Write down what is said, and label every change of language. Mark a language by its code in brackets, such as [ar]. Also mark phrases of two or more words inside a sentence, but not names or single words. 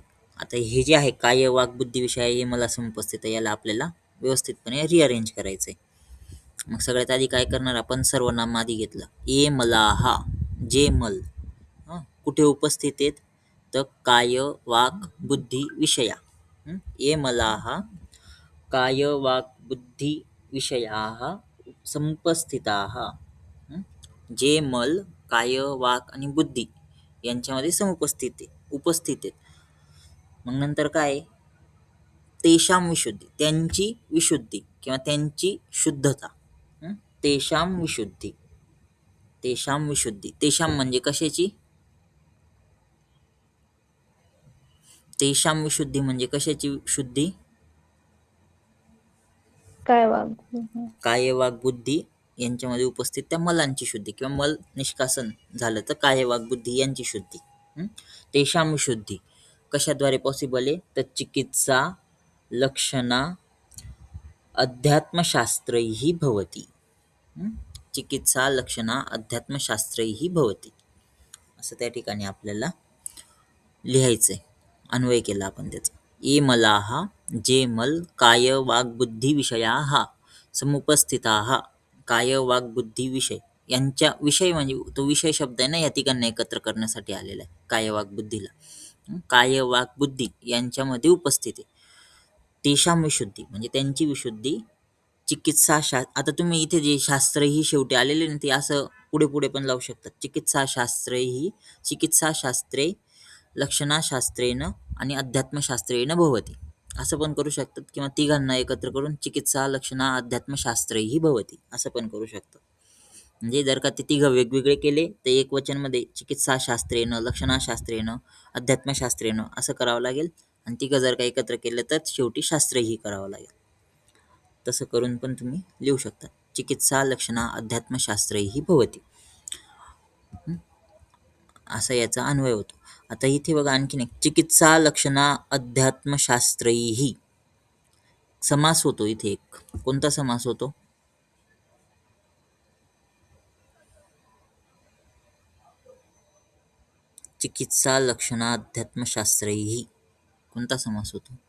[mr] आता हे जे आहे काय [sa] वाक बुद्धी विषय [mr] हे मला समुपस्थित आहे, याला आपल्याला व्यवस्थितपणे रिअरेंज करायचंय. मग सगळ्यात आधी काय करणार आपण? सर्वनाम आधी घेतलं. [sa] ए मला [mr] हा जे मल कुठे उपस्थित आहेत? तर काय [sa] वाक बुद्धी विषया. ए मला हा काय वाक बुद्धी विषयाः समुपस्थिताः. [mr] जे मल काय वाक आणि बुद्धी यांच्यामध्ये उपस्थित आहेत. मग नंतर काय? [sa] तेषाम विशुद्धी [mr] त्यांची विशुद्धी किंवा त्यांची शुद्धता. [sa] तेषाम विशुद्धी. [mr] तेषाम म्हणजे कशाची? [sa] तेषाम विशुद्धी [mr] म्हणजे कशाची शुद्धी? काय वाग. काय वाक बुद्धी यांच्यामध्ये उपस्थित त्या मलांची शुद्धी किंवा मल निष्कासन झालं तर काय वाक बुद्धी यांची शुद्धी. [sa] तेषाम विशुद्धी [mr] कशाद्वारे पॉसिबल आहे? [sa] तर चिकित्सा लक्षणा अध्यात्मशास्त्रैहि भवति. चिकित्सा लक्षणा अध्यात्मशास्त्रैहि भवति [mr] असं त्या ठिकाणी आपल्याला लिहायचंय. अन्वय केला आपण त्याचा. [sa] ये मलाः [mr] जे मल काय [sa] वाक बुद्धी विषयाः समुपस्थिताः. [mr] काय वाक बुद्धी विषय यांच्या विषय म्हणजे तो विषय शब्द आहे ना, या ठिकाणी एकत्र करण्यासाठी आलेला आहे काय वाक बुद्धीला. काय वाक बुद्धी यांच्यामध्ये उपस्थित आहे. [sa] तेषाम विशुद्धी [mr] म्हणजे त्यांची विशुद्धी. आता तुम्ही इथे जे शास्त्र ही शेवटी आलेले ना, ते असं पुढे पुढे पण लावू शकतात. [sa] चिकित्सा शास्त्रे लक्षणाशास्त्रेण आणि अध्यात्मशास्त्रेण भवति [mr] असं पण करू शकतात, किंवा तिघांना एकत्र करून [sa] चिकित्सा लक्षणा अध्यात्मशास्त्रैहि भवति [mr] असं पण करू शकतात. म्हणजे जर का ते तिघं वेगवेगळे केले तर एक वचनमध्ये [sa] चिकित्सा शास्त्रेण लक्षणाशास्त्रेण अध्यात्मशास्त्रेण [mr] असं करावं लागेल, आणि तिघं जर का एकत्र केलं तर शेवटी शास्त्रही करावं लागेल. तसं करून पण तुम्ही लिहू शकता. [sa] चिकित्सा लक्षणा अध्यात्मशास्त्रैहि भवति [mr] असा याचा अन्वय होतो. आता इथे बघा आणखीन एक [sa] चिकित्सा लक्षणा अध्यात्मशास्त्रैहि [mr] समास होतो. इथे एक कोणता समास होतो? [sa] चिकित्सा लक्षणा अध्यात्मशास्त्रैहि [mr] कोणता समास होतो?